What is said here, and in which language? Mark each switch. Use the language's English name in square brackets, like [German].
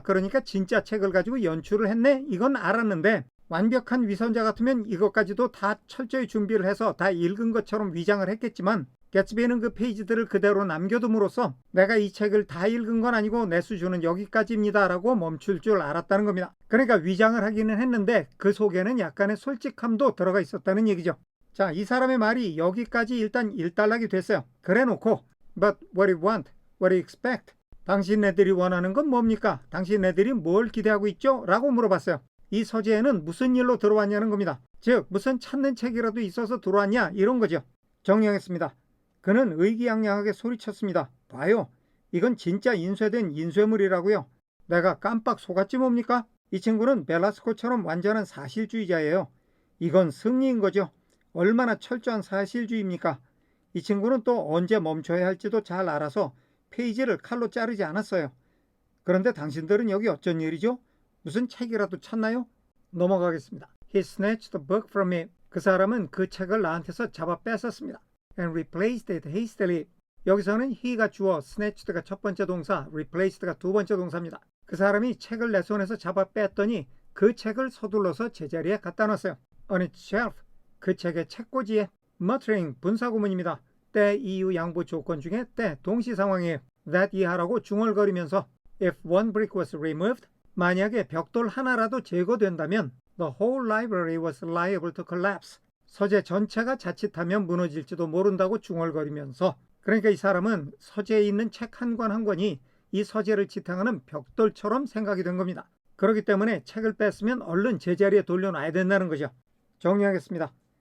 [Korean] 그러니까 진짜 책을 가지고 연출을 했네. 이건 알았는데 완벽한 위선자 같으면 이것까지도 다 철저히 준비를 해서 다 읽은 것처럼 위장을 했겠지만 개츠비는 그 페이지들을 그대로 남겨둠으로써 내가 이 책을 다 읽은 건 아니고 내 수준은 여기까지입니다 라고 멈출 줄 알았다는 겁니다. 그러니까 위장을 하기는 했는데 그 속에는 약간의 솔직함도 들어가 있었다는 얘기죠. 자, 이 사람의 말이 여기까지 일단 일단락이 됐어요. 그래 놓고 [English] But what you want? What you expect? [Korean] 당신네들이 원하는 건 뭡니까? 당신네들이 뭘 기대하고 있죠? 라고 물어봤어요. 이 서재에는 무슨 일로 들어왔냐는 겁니다. 즉 무슨 찾는 책이라도 있어서 들어왔냐 이런 거죠. 정리하겠습니다. 그는 의기양양하게 소리쳤습니다. 봐요. 이건 진짜 인쇄된 인쇄물이라고요. 내가 깜빡 속았지 뭡니까? 이 친구는 벨라스코처럼 완전한 사실주의자예요. 이건 승리인 거죠. 얼마나 철저한 사실주의입니까? 이 친구는 또 언제 멈춰야 할지도 잘 알아서 페이지를 칼로 자르지 않았어요. 그런데 당신들은 여기 어쩐 일이죠? 무슨 책이라도 찾나요? 넘어가겠습니다. [English] He snatched the book from me. [Korean] 그 사람은 그 책을 나한테서 잡아 뺏었습니다. [English] And replaced it hastily. [Korean] 여기서는 he가 주어, snatched가 첫 번째 동사, replaced가 두 번째 동사입니다. 그 사람이 책을 내 손에서 잡아 뺐더니 그 책을 서둘러서 제자리에 갖다 놨어요. [English] On its shelf. [Korean] 그 책의 책꽂이에. muttering, 분사구문입니다. 때, 이유, 양보 조건 중에 때, 동시 상황이에요. [English] that [Korean] 이하라고 중얼거리면서 [English] If one brick was removed, [Korean] 만약에 벽돌 하나라도 제거된다면 [English] the whole library was liable to collapse. [Korean] 서재 전체가 자칫하면 무너질지도 모른다고 중얼거리면서, 그러니까 이 사람은 서재에 있는 책 한 권 한 권이 이 서재를 지탱하는 벽돌처럼 생각이 된 겁니다. 그렇기 때문에 책을 뺐으면 얼른 제자리에 돌려놔야 된다는 거죠. 정리하겠습니다.